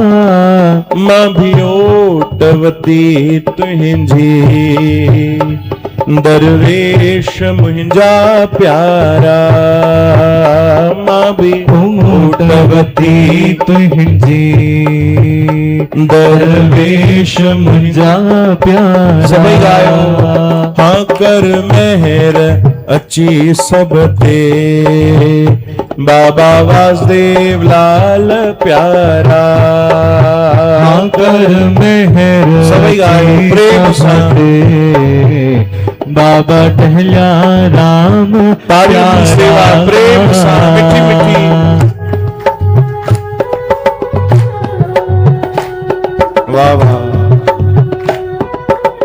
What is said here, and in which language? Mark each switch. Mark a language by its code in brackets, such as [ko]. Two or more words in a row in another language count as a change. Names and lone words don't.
[sd] मां भी ओटवती तुंहिंजी, दरवेश मुंहिंजा प्यारा। मां भी ओटवती तुंहिंजी, दरवेश मुंहिंजा प्यारा। सभई गायो। हाँ कर महर अची सब ते, बाबा वासुदेव लाल प्यारा। हाँ कर महर सभई गायो प्रेम सां। बाबा टहलिया राम [hi] तालियों की सेवा [sd] प्रेम सां, मिठी मिठी। वाह वाह।